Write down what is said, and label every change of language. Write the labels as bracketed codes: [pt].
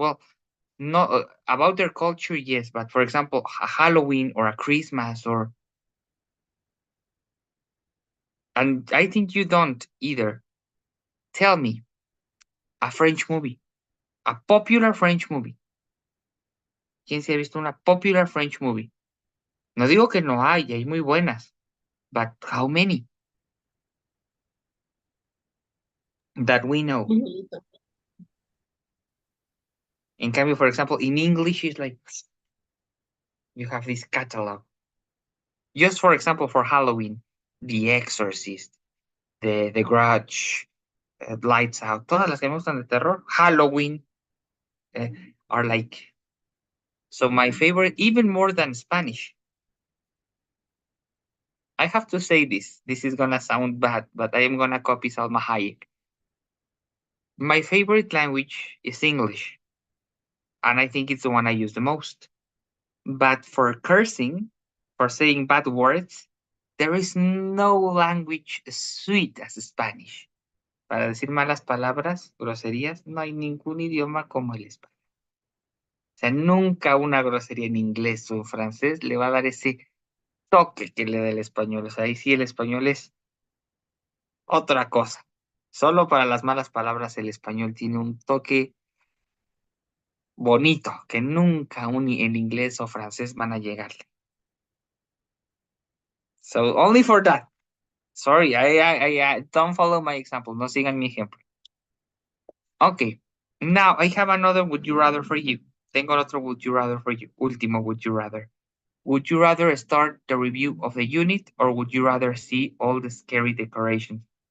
[en] Well, no, about their culture, yes, but for example, a Halloween or a Christmas or, and I think you don't either. Tell me a French movie, a popular French movie. [es] ¿Quién se ha visto una [en] popular French movie? [es] No digo que no hay muy buenas, [en] but how many that we know? In cambio, for example, in English, it's like you have this catalog. Just for example, for Halloween, The Exorcist, The Grudge, Lights Out, [es] todas las que me gustan de terror, [en] Halloween, are like, so my favorite, even more than Spanish. I have to say this is gonna sound bad, but I am gonna copy Salma Hayek. My favorite language is English, and I think it's the one I use the most. But for cursing, for saying bad words, there is no language as sweet as Spanish. [es] Para decir malas palabras, groserías, no hay ningún idioma como el español. O sea, nunca una grosería en inglés o en francés le va a dar ese toque que le da el español. O sea, ahí sí el español es otra cosa. Solo para las malas palabras el español tiene un toque bonito que nunca en inglés o francés van a llegarle. [en] So only for that. Sorry, I don't follow my example. [es] No sigan mi ejemplo. [en] Okay. Now I have another would you rather for you. [es] Tengo otro [en] would you rather for you. Último would you rather. Would you rather start the review of the unit or would you rather see all the scary decorations?